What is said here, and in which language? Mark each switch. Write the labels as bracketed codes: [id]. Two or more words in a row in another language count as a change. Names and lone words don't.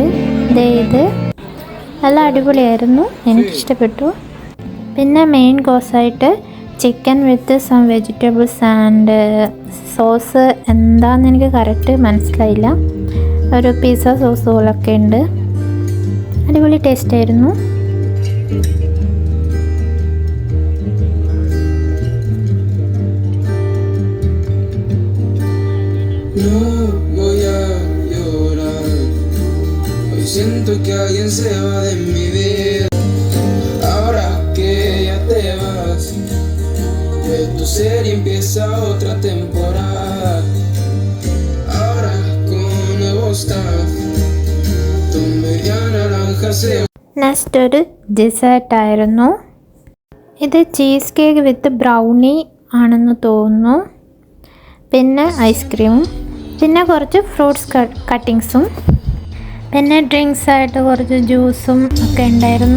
[ml] ഇത് നല്ല അടിപൊളിയായിരുന്നു, എനിക്കിഷ്ടപ്പെട്ടു. പിന്നെ മെയിൻ കോഴ്സായിട്ട് [en] chicken with some vegetables and sauce [ml] എന്താണെന്ന് എനിക്ക് കറക്റ്റ് മനസ്സിലായില്ല. ഒരു പിസ്സ സോസ് പോലൊക്കെ ഉണ്ട്. അടിപൊളി ടേസ്റ്റായിരുന്നു. [es] No voy a llorar. Hoy siento que alguien se va de mi vida. Ahora que ya te vas, de tu serie empieza otra temporada. Ahora con nuevo staff, tu media naranja se. [ml] നെക്സ്റ്റ് ഒരു ഡിസേർട്ടായിരുന്നു. ഇത് [en] cheese cake with brownie [ml] ആണെന്ന് തോന്നുന്നു. പിന്നെ ഐസ്ക്രീമും, പിന്നെ കുറച്ച് ഫ്രൂട്ട്സ് കട്ടിങ്സും, പിന്നെ ഡ്രിങ്ക്സായിട്ട് കുറച്ച് ജ്യൂസും ഒക്കെ ഉണ്ടായിരുന്നു.